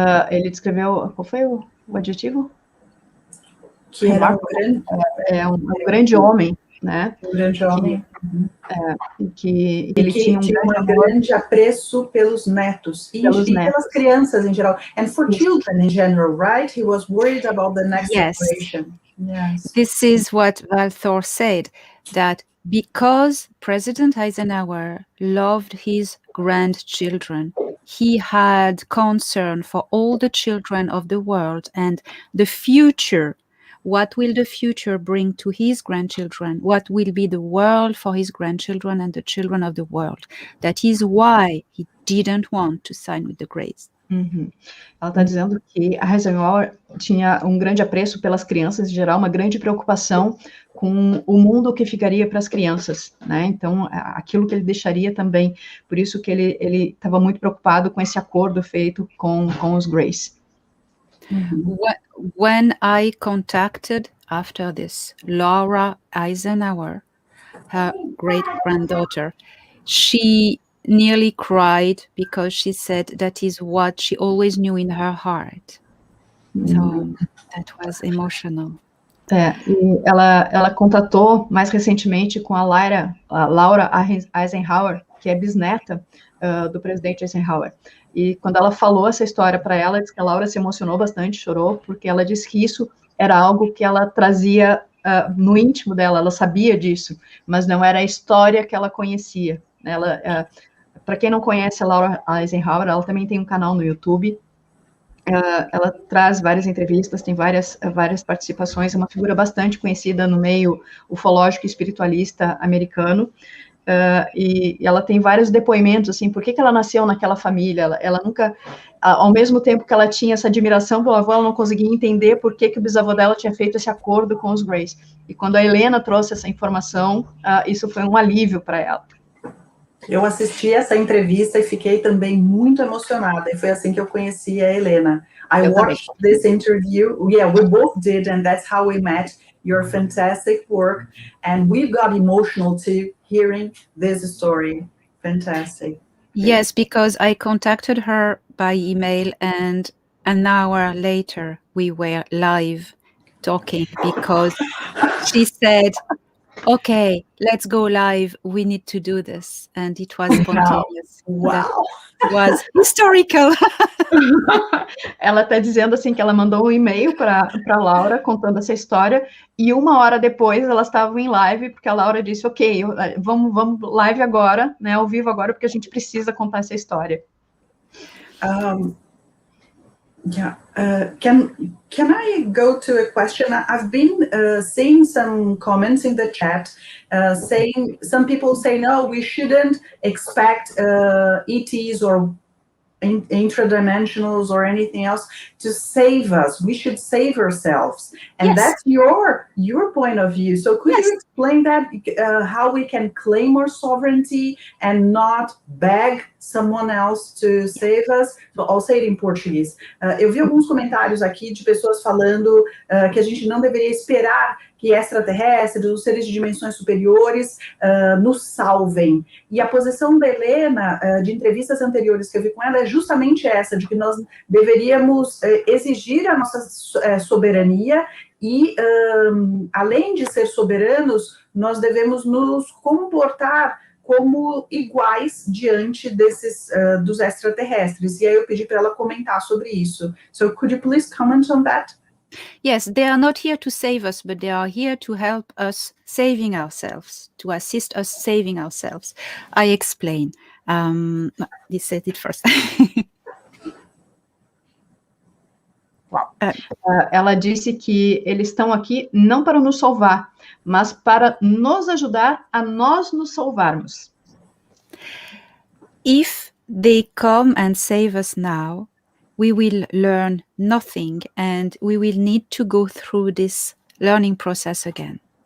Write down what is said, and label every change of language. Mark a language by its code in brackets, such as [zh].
[pt] Ele descreveu, qual foi o adjetivo? Que era um grande homem, né? Um grande homem. Que ele tinha um grande apreço pelos netos e pelas crianças em geral, [en] and for children in general, right? He was worried about the next generation. Yes. This is what Valthor said, that because President Eisenhower loved his grandchildren, he had concern for all the children of the world, and the future what will the future bring to his grandchildren, what will be the world for his grandchildren and the children of the world. That is why he didn't want to sign with the Greys. Uhum. [pt] Ela está dizendo que a Eisenhower tinha um grande apreço pelas crianças em geral, uma grande preocupação com o mundo que ficaria para as crianças, né? Então, aquilo que ele deixaria também. Por isso que ele estava muito preocupado com esse acordo feito com os Greys. Uhum. [en] When I contacted after this Laura Eisenhower, her great-granddaughter, she nearly cried because she said that is what she always knew in her heart. So that was emotional. [pt] E ela contatou mais recentemente com a Laura Eisenhower, que é bisneta do presidente Eisenhower. E quando ela falou essa história para ela, disse que a Laura se emocionou bastante, chorou, porque ela disse que isso era algo que ela trazia no íntimo dela, ela sabia disso, mas não era a história que ela conhecia. Para quem não conhece a Laura Eisenhower, ela também tem um canal no YouTube. Ela traz várias entrevistas, tem várias participações, é uma figura bastante conhecida no meio ufológico e espiritualista americano, e ela tem vários depoimentos, assim, por que ela nasceu naquela família, ela nunca, ao mesmo tempo que ela tinha essa admiração pelo avô, ela não conseguia entender por que o bisavô dela tinha feito esse acordo com os Greys, e quando a Helena trouxe essa informação, isso foi um alívio para ela. Eu assisti essa entrevista e fiquei também muito emocionada, e foi assim que eu conheci a Helena. [en] I watched this interview, yeah, we both did, and that's how we met. Your fantastic work, and we got emotional too, hearing this story. Fantastic. Yes, because I contacted her by email, and an hour later we were live talking, because she said, okay, let's go live. We need to do this. And it was spontaneous. Wow. That was historical. [pt] Ela está dizendo assim que ela mandou um e-mail para Laura contando essa história, e uma hora depois elas estavam em live, porque a Laura disse, ok, vamos live agora, né, ao vivo agora, porque a gente precisa contar essa história. [en] Yeah, can I go to a question? I've been seeing some comments in the chat saying, some people say, no, we shouldn't expect ETs or intradimensionals or anything else to save us. We should save ourselves. And that's your point of view. So could you explain that, how we can claim our sovereignty and not beg someone else to save us? So I'll say it in Portuguese. [pt] Eu vi alguns comentários aqui de pessoas falando que a gente não deveria esperar que extraterrestres, os seres de dimensões superiores, nos salvem. E a posição da Helena, de entrevistas anteriores que eu vi com ela, é justamente essa, de que nós deveríamos exigir a nossa soberania e, além de ser soberanos, nós devemos nos comportar como iguais diante desses, dos extraterrestres. E aí eu pedi para ela comentar sobre isso. [en] So, could you please comment on that? Yes, they are not here to save us, but they are here to help us saving ourselves, to assist us saving ourselves. I explain. This said it first. [pt] Ela disse que eles estão aqui não para nos salvar, mas para nos ajudar a nós nos salvarmos. [en] If they come and save us now, we will learn nothing, and we will need to go through this learning process again.